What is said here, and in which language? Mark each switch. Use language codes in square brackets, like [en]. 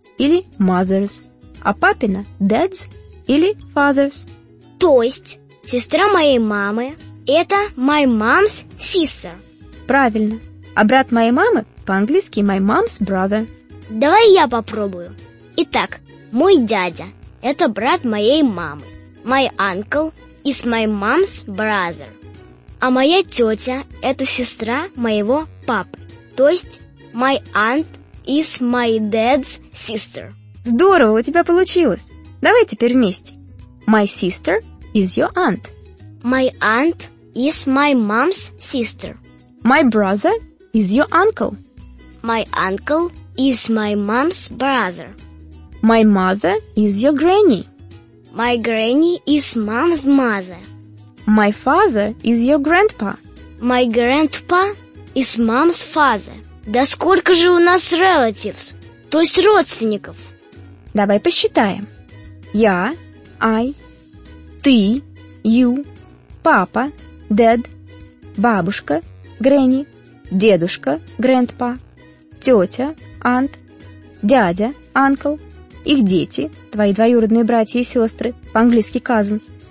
[ru] или mothers, а папина – dads или fathers. То есть сестра моей мамы – это [en] my mom's sister. [ru] Правильно. А брат моей мамы по-английски [en] my mom's brother. [ru] Давай я попробую. Итак, мой дядя – это брат моей мамы. [en] My uncle is my mom's brother. [ru] А моя тетя – это сестра моего папы. То есть [en] my aunt is my dad's sister. [ru] Здорово, у тебя получилось. Давай теперь вместе. [en] My sister is your aunt. My aunt is my mom's sister. My brother is your uncle. My uncle is my mom's brother. My mother is your granny. My granny is mom's mother. My father is your grandpa. My grandpa is mom's father. [ru] Да сколько же у нас relatives, то есть родственников? Давай посчитаем. Я, I, ты, you, папа, dad, бабушка, granny, дедушка, grandpa, тетя, aunt, дядя, uncle, их дети, твои двоюродные братья и сестры, по-английски cousins.